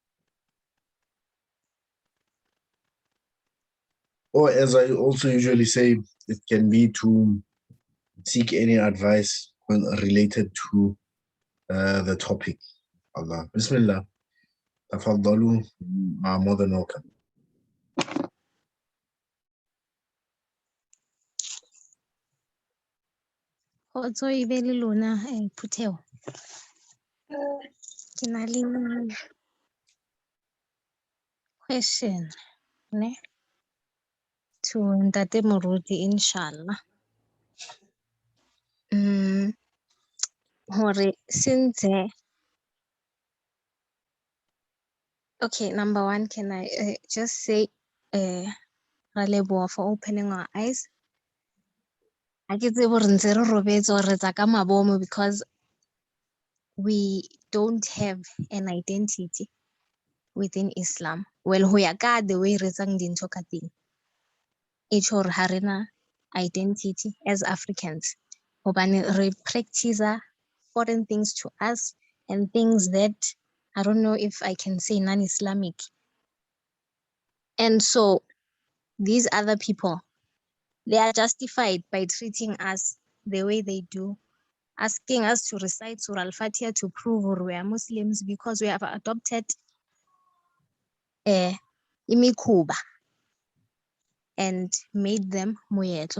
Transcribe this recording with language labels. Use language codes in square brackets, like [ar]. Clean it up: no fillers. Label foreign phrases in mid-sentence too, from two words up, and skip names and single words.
[en] Or as I also usually say, it can be to seek any advice related to the topic. [ar] Allah. Bismillah. [en] Tafaddalu, more than welcome. [tn] Kgotso e be le lona Phuthego. [st] Ke na le question ne to Ntate Moruti, [ar] inshallah. [en] Hore since okay, number one, can I just say [st] ra leboha [en] for opening our eyes. [st] Ha ke tsebe hore ntse re robetse hore re tsa ka mabomo [en] because we don't have an identity within Islam. [st] Well, ho ya ka [en] the way [st] re etsang dintho ka teng, e tjho hore ha rena [en] identity as Africans. [st] Hobane re [en] practice foreign things to us and things that I don't know if I can say non-Islamic. And so these other people, they are justified by treating us the way they do, asking us to recite Surah Al-Fatiha to prove we are Muslims because we have adopted imikhuba and made them moyetlo.